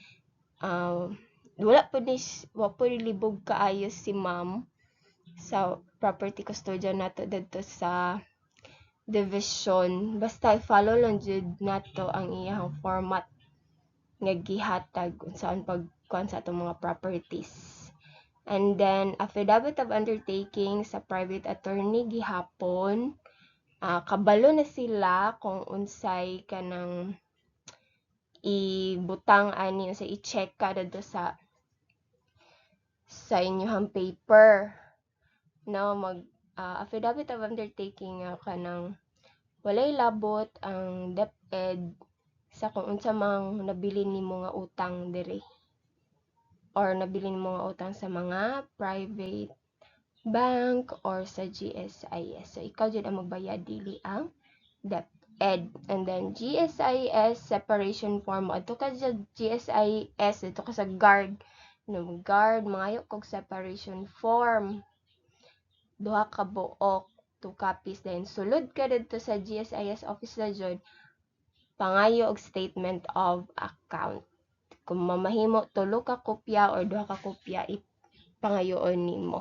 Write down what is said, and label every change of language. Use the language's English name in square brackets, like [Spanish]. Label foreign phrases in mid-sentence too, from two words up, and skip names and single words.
[Cebuano] Wala po libog kaayo si ma'am sa [English] property custodian [Cebuano] nato dito sa division. Basta i-follow lang jud nato ang iyang format nga gihatag unsaon pagkuan sa atong mga properties. [English] And then, affidavit of undertaking [Cebuano] sa [English] private attorney [Cebuano] gihapon. Kabalo na sila kung unsay kanang ibutang ani sa i-check ka dito sa inyong paper. No, [English] affidavit of undertaking [Cebuano] kanang walay labot ang DepEd sa kung unsa mang nabili nimo nga utang diri or nabili nimo nga utang sa mga [English] private bank [Cebuano] or sa GSIS. So, ikaw dyan ang magbayad, dili ang DepEd. [English] And then, GSIS separation form. [Filipino] Ito ka dyan, [Cebuano] GSIS, [Filipino] ito ka sa [Cebuano] guard. Guard, mangayo kog [English] separation form. [Cebuano] 2 ka buok, 2 copies. Then, sulod ka dito sa GSIS office na dyan, pangayo og [English] statement of account. [Cebuano] Kung mamahimo, 3 ka kopya or 2 ka kopya, ipangayoon nimo.